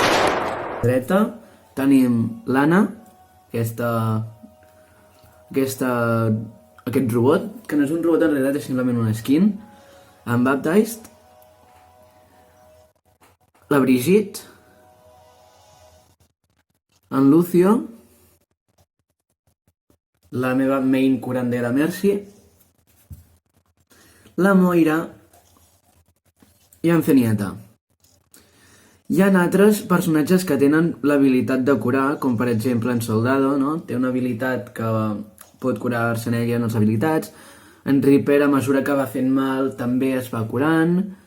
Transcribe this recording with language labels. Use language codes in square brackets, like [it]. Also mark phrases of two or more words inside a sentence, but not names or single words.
[ca] dreta, tenim l'Anna, aquest robot, que no és un robot en realitat, és simplement una skin, en Baptized, la Brigitte, en Lucio, la meva main curandera Mercy, la Moira i en Zenyatta. Hi ha altres personatges que tenen l'habilitat de curar, com per exemple en Soldado, no? Té una habilitat que pot curar-se en ella en les habilitats. En Reaper, a mesura que va fent mal, també es va curant.